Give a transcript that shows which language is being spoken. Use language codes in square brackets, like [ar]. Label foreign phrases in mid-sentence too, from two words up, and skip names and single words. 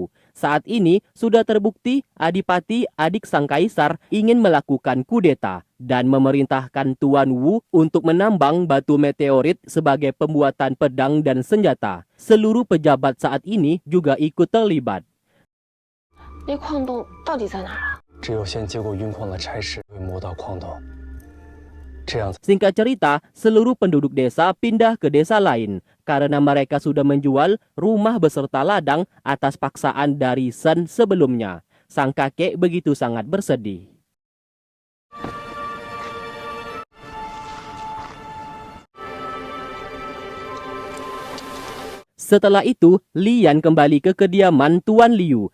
[id] Saat ini sudah terbukti Adipati adik sang kaisar ingin melakukan kudeta dan memerintahkan Tuan Wu untuk menambang batu meteorit sebagai pembuatan pedang dan senjata. Seluruh pejabat saat ini juga ikut terlibat. [zh] 那矿洞到底在哪儿啊？只有先接过运矿的差事，会摸到矿洞，这样 [id] Singkat cerita, seluruh penduduk desa pindah ke desa lain karena mereka sudah menjual rumah beserta ladang atas paksaan dari Sen sebelumnya. Sang kakek begitu sangat bersedih. Setelah itu, Lian kembali ke kediaman Tuan Liu.